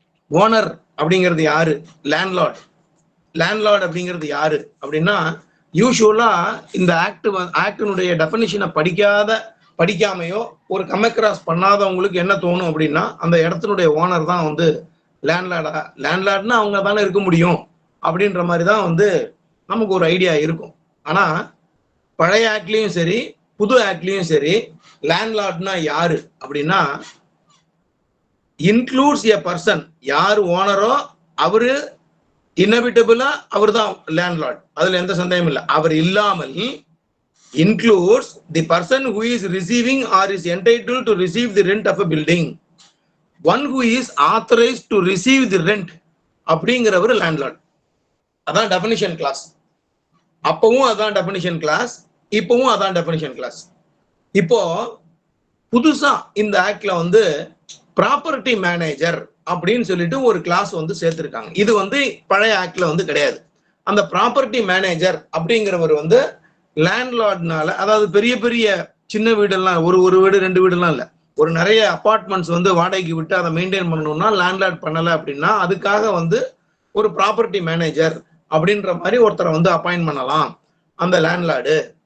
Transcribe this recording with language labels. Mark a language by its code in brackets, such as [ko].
[ta] Owner அப்படிங்கிறது யாரு, landlord அப்படிங்கிறது யாரு அப்படின்னா, யூசுவலா இந்த ஆக்டினுடைய டெஃபினிஷனை படிக்காமையோ ஒரு கமெக்ராஸ் பண்ணாதவங்களுக்கு என்ன தோணும் அப்படின்னா, அந்த இடத்தினுடைய ஓனர் தான் வந்து லேண்ட்லார்ட்னா அவங்க தானே இருக்க முடியும் அப்படின்ற மாதிரி தான் வந்து நமக்கு ஒரு ஐடியா இருக்கும். ஆனா பழைய ஆக்ட்லயும் சரி புது ஆக்ட்லயும் சரி லேண்ட்லார்ட்னா யாரு அப்படின்னா, இன்க்ளூட்ஸ் எ பர்சன், யார் ஓனரோ அவரு இன்எவிட்டபிளா அவர் தான் லேண்ட்லார்ட், அதுல எந்த சந்தேகமும் இல்லை. அவர் இல்லாமல் [en] includes the person who is receiving or is entitled to receive the rent of a building, one who is authorized to receive the rent [ta] அப்படிங்கிறவர் லேண்ட்லார்ட். அதான் டெஃபினிஷன் கிளாஸ். அப்பவும் அதான் டெஃபினிஷன் கிளாஸ், இப்பவும் அதான் டெஃபினிஷன் கிளாஸ். இப்போ புதுசா இந்த ஆக்ட்ல வந்து ப்ராப்பர்ட்டி மேனேஜர் அப்படின்னு சொல்லிட்டு ஒரு கிளாஸ் வந்து சேர்த்திருக்காங்க. இது வந்து பழைய ஆக்ட்ல வந்து கிடையாது. அந்த ப்ராப்பர்ட்டி மேனேஜர் அப்படிங்கிறவர் வந்து லேண்ட்லார்ட்னால, அதாவது பெரிய பெரிய சின்ன வீடெல்லாம், ஒரு வீடு 2 வீடுலாம் இல்லை, ஒரு நிறைய அபார்ட்மெண்ட்ஸ் வந்து வாடகைக்கு விட்டு அதை மெயின்டைன் பண்ணணும்னா லேண்ட்லார்ட் பண்ணல அப்படின்னா அதுக்காக வந்து ஒரு ப்ராப்பர்ட்டி மேனேஜர் அப்படின்ற மாதிரி ஒருத்தரை வந்து அப்பாயின்ட் பண்ணலாம் அந்த லேண்ட்லார்டு.